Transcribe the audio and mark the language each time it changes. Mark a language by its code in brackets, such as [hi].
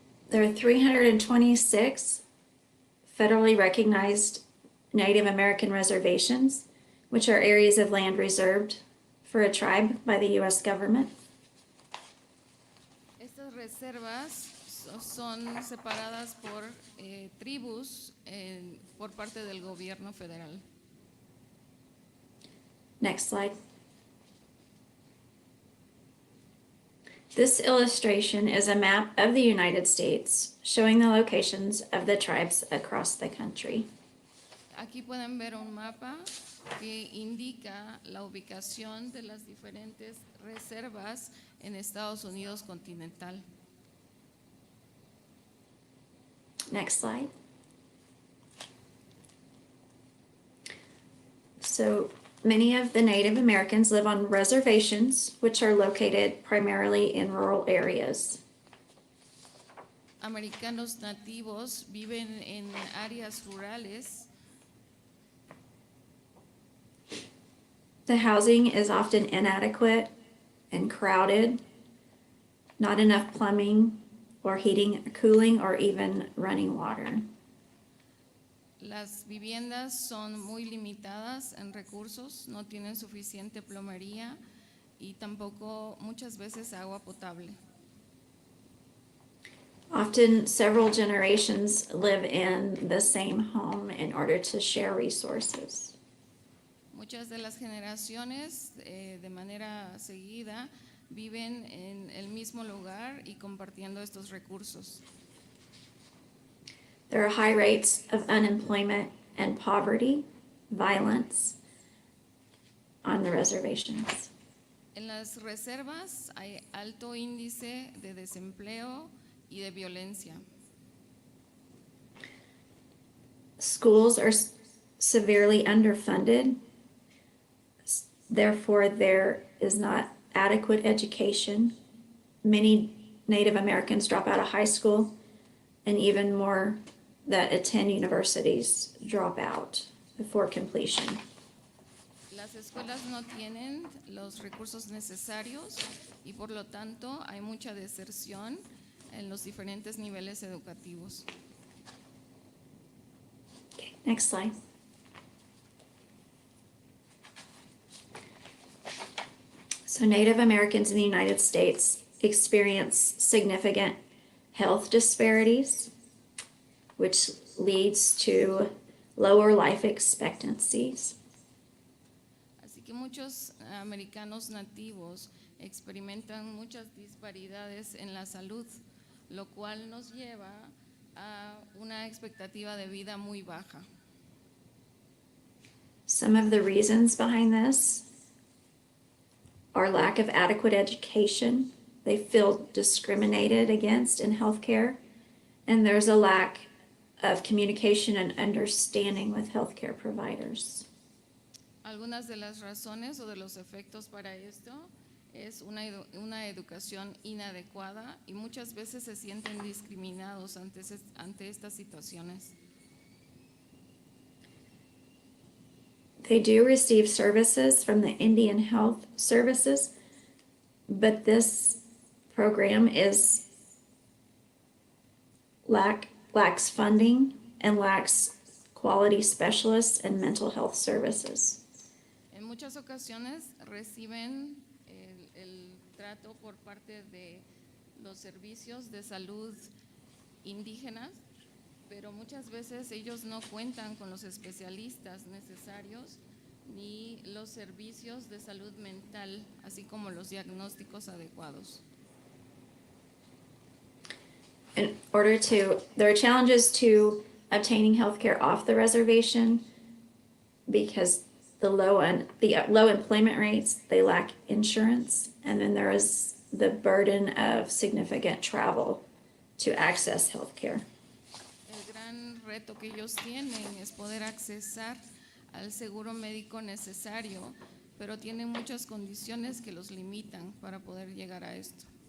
[en] There are 326 federally recognized Native American reservations, which are areas of land reserved for a tribe by the U.S. government. [es] Estas reservas son separadas por tribus por parte del gobierno federal. [en] Next slide. This illustration is a map of the United States showing the locations of the tribes across the country. [es] Aquí pueden ver un mapa que indica la ubicación de las diferentes reservas en Estados Unidos continental. [en] Next slide. So many of the Native Americans live on reservations, which are located primarily in rural areas. [es] Americanos nativos viven en áreas rurales. [en] The housing is often inadequate and crowded, not enough plumbing or heating, cooling, or even running water. [es] Las viviendas son muy limitadas en recursos, no tienen suficiente plomería y tampoco muchas veces agua potable. [en] Often, several generations live in the same home in order to share resources. [es] Muchas de las generaciones de manera seguida viven en el mismo lugar y compartiendo estos recursos. [en] There are high rates of unemployment and poverty, violence on the reservations. [es] En las reservas hay alto índice de desempleo y de violencia. [en] Schools are severely underfunded. Therefore, there is not adequate education. Many Native Americans drop out of high school, and even more that attend universities drop out before completion. [es] Las escuelas no tienen los recursos necesarios y por lo tanto hay mucha deserción en los diferentes niveles educativos. [en] Okay, next slide. So Native Americans in the United States experience significant health disparities, which leads to lower life expectancies. [es] Así que muchos americanos nativos experimentan muchas disparidades en la salud, lo cual nos lleva a una expectativa de vida muy baja. [en] Some of the reasons behind this are lack of adequate education. They feel discriminated against in healthcare, and there's a lack of communication and understanding with healthcare providers. [es] Algunas de las razones o de los efectos para esto es una educación inadecuada y muchas veces se sienten discriminados ante estas situaciones. [en] They do receive services from the Indian Health Services, but this program lacks funding and lacks quality specialists and mental health services. [es] En muchas ocasiones reciben el trato por parte de los servicios de salud indígenas, pero muchas veces ellos no cuentan con los especialistas necesarios ni los servicios de salud mental, así como los diagnósticos adecuados. [en] There are challenges to obtaining healthcare off the reservation because the low employment rates, they lack insurance, and then there is the burden of significant travel to access healthcare. [es] El gran reto que ellos tienen es poder accesar al seguro médico necesario, pero tienen muchas condiciones que los limitan para poder llegar a esto.